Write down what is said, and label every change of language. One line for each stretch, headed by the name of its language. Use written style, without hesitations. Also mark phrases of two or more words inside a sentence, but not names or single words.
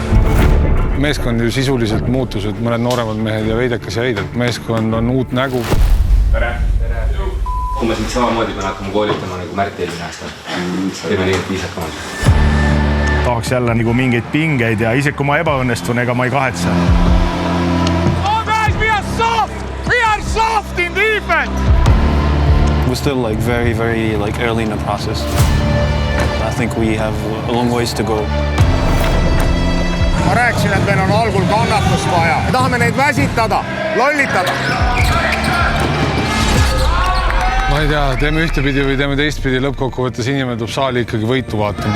Estonian: Meeskond ju sisuliselt muutused, mõned nooremad mehed ja veidekas jäid, et meeskond on uut nägu. Tere! Kui me siit samamoodi pean hakkama koolitama nagu Märt eelmine aasta. Teeme nii, et viisakamad. Tahaks jälle nagu mingeid pingeid ja isegi kui ma ebaõnnestun, ega ma ei kahetse.
English: Oh guys, we are soft! We are soft in defense! We're still very early in the process. I think we have a long ways to go.
Estonian: Ma rääkisin, et meil on algul kannatust vaja. Me tahame neid väsitada, lollitada. Ma ei tea, teeme ühtepidi või teeme teistpidi, lõppkokkuvõttes inimene tuleb saali ikkagi võitu vaatama.